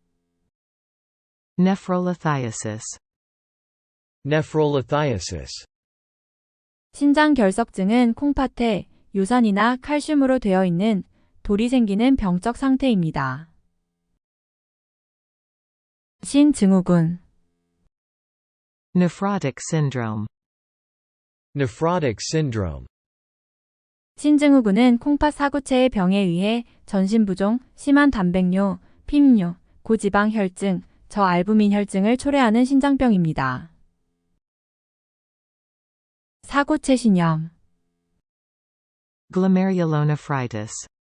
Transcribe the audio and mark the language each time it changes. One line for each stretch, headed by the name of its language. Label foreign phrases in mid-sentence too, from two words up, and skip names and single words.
English: Nephrolithiasis. Nephrolithiasis.
Korean: 신장결석증은 콩팥에 요산이나 칼슘으로 되어 있는 돌이 생기는 병적 상태입니다. 신증후군.
English: Nephrotic syndrome. Nephrotic syndrome.
Korean: 신증후군은 콩팥 사구체의 병에 의해 전신부종, 심한 단백뇨, 피임뇨, 고지방 혈증, 저알부민 혈증을 초래하는 신장병입니다. 사구체 신염.
English: Glomerulonephritis.